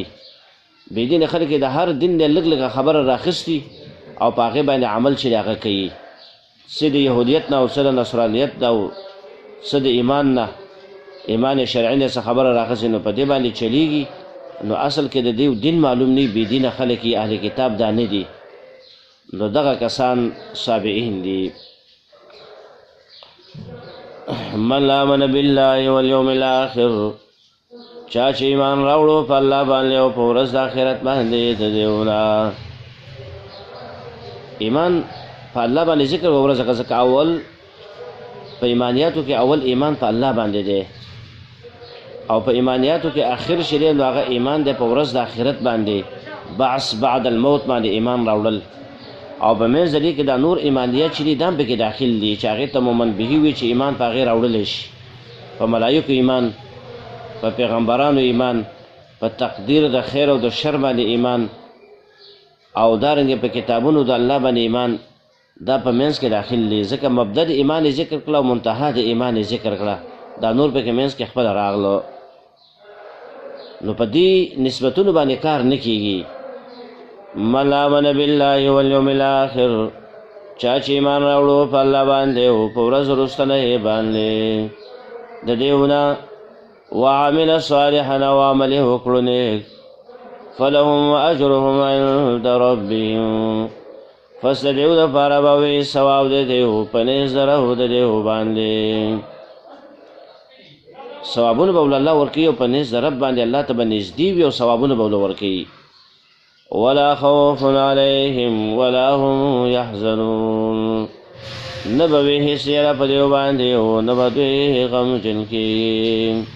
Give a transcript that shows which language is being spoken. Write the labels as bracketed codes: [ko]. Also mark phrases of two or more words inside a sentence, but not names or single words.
[ps] بېدینه خلک د هر دین د لږ لږه خبره راخیستي او په هغې باندې عمل چې هغه کوي، څه د یهودیت نه او څه د نصرانیت نه او څه د ایمان نه، ایمان شرعي نه څه خبره راخیستي، نو په دې باندې چلیږي. نو اصل کې د دې دین معلوم نه، بېدینه خلک یې اهل کتاب دا نه دي. نو دغه کسان صابئین دي. [ar] من آمن بالله والیوم الاخر، [ps] چا چې ایمان راوړو په الله باندې او په ورځ د آخرت باندې د دیونه. ایمان په الله باندې ذکر و ورځ ځکه اول په ایمانیاتو کې اول ایمان په الله باندې دی، او په ایمانیاتو کې آخر شری نو هغه ایمان دی په ورځ د آخرت باندې، [ar] بعث بعد الموت [ps] باندې ایمان راوړل. او په منځ دې کې دا نور ایمانیات چې دي دا هم پکې داخل دي چې هغې ته مؤمن به وي چې ایمان په هغې راوړلی شي. په ملایکو ایمان، په پیغمبرانو ایمان، په تقدیر د خیر او د شر باندې ایمان، او دارنګې په کتابونو د الله باندې ایمان، دا په منځ کې داخل دي. ځکه مبدا د ایمان ذکر کړه او منتها د ایمان ذکر کړه، دا نور پکې منځ کې خپل راغلو. نو په دې نسبتونو باندې کار نه کیږي. [ar] من آمن بالله والیوم الاخر، [ps] چا چې ایمان راوړو په الله باندې او په ورځ وروستنۍ باندې د دیونه، [ar] وعمل صالحا [ps] او عمل یې وکړو نیک، [ar] فلهم اجرهم عند ربهم، [ps] پس د دیو دپاره به وي ثواب د دیو په نزد د رب د دیو باندې. ثوابونه به الله ورکوي او په نزد د رب باندې الله ته به نږدې وي او ثوابونه به ورکوي. [ar] ولا خوف علیهم ولا هم یحزنون، [ps] نه به وي هېڅ یره په دیو باندې او نه به دوی غمجن کېږي.